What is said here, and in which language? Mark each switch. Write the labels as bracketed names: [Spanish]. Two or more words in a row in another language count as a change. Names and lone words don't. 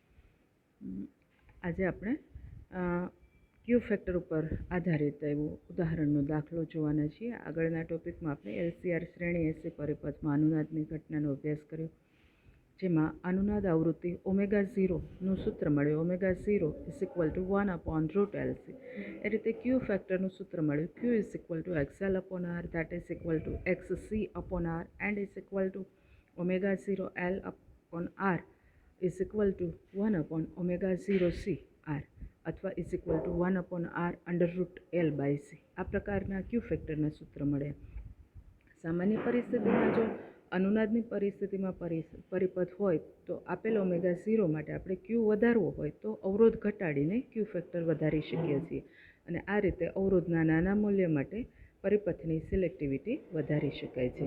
[Gujarati] આજે આપણે ક્યુ ફેક્ટર ઉપર આધારિત એવું ઉદાહરણનો દાખલો જોવાના છીએ. આગળના ટોપિકમાં આપણે એલસીઆર શ્રેણી એસી પરિપથમાં અનુનાદની ઘટનાનો અભ્યાસ કર્યો, જેમાં અનુનાદ આવૃત્તિ ω0નું સૂત્ર મળ્યું. ω0 = 1/√LC. એ રીતે ક્યુ ફેક્ટરનું સૂત્ર મળ્યું. [English] Q = XL/R, that is equal to XC/R, and is equal to ω0L/R is equal to 1/ω0CR અથવા is equal to 1/√L/C. [Gujarati] આ પ્રકારના ક્યુ ફેક્ટરના સૂત્ર મળ્યા. સામાન્ય પરિસ્થિતિમાં જો અનુનાદની પરિસ્થિતિમાં પરિપથ હોય તો આપેલ ω0 માટે આપણે ક્યુ વધારવો હોય તો અવરોધ ઘટાડીને ક્યુ ફેક્ટર વધારી શકીએ છીએ, અને આ રીતે અવરોધના નાના મૂલ્ય માટે પરિપથની સિલેક્ટિવિટી વધારી શકાય છે.